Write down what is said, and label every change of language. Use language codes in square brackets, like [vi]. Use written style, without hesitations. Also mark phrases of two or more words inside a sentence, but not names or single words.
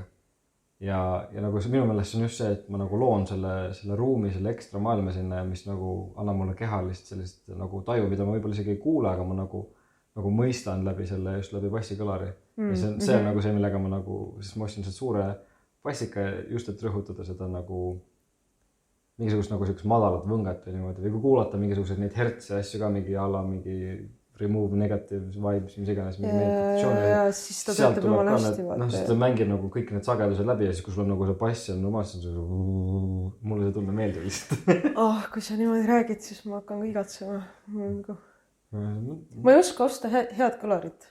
[et] Ja nagu see minu meelest on just see, et ma nagu loon selle ruumi, selle ekstra maailma sinna, mis nagu annab mulle kehalist sellist nagu taju, mida ma võib-olla isegi ei kuule, aga ma nagu mõistan läbi selle just läbi bassikõlari. Ja see on nagu see, millega ma nagu, siis ma ostsin selle suure bassika just, et rõhutada seda nagu mingisugust nagu sellist madalat võngat või niimoodi. Või kui kuulata mingisuguseid neid hertse asju ka mingi ala, mingi [en] remove negative vibes, [et] mis iganes. Ja siis ta töötab jumala hästi. Siis ta mängib nagu kõik need sagedused läbi ja siis kui sul on nagu see bass on normaalselt, mulle see tunne meeldib lihtsalt. Kui sa niimoodi räägid, siis ma hakkan ka igatsema. Ma ei oska osta head kõlarit.